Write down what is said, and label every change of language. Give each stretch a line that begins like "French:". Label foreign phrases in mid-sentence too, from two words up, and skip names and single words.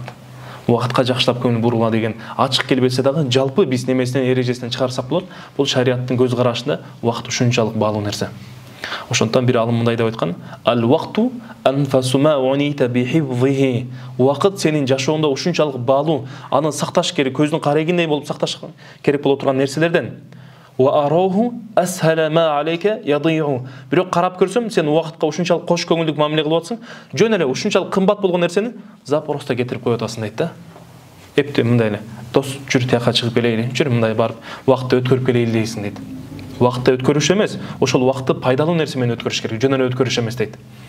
Kyrgyz: Убакытка жакшылап көңүл бурула деген ачык келбесе дагы жалпы биз немесинен эрежесинен чыгарсак болот. Бул шариаттын көз карашында убакыт ушунчалык баалуу нерсе. Ошондуктан бир алым мындай деп айткан:
Arabic: "الوقت أنفس ما عنيت بحفظه."
Kyrgyz: Убакыт сенин жашооңдо ушунчалык баалуу, аны сакташ керек, көздүн карегиндей болуп сакташ керек боло турган нерселерден.
Arabic: وأراه أسهل ما عليك يضيع.
Kyrgyz: Бирок карап көрсөм, сен убакытка ушунчалык кош көңүлдүк мамиле кылып атсың, жөн эле ушунчалык кымбат болгон нерсени запросто кетирип коюп атасың дейт да. Эпте мындай эле, "Дос, жүр тияка чыгып келейли, жүр мындай барып убакытты өткөрүп келейли" дейсиң дейт. Убакытты өткөрүш эмес, ошол убакытты пайдалуу нерсе менен өткөрүш керек, жөн эле өткөрүш эмес дейт.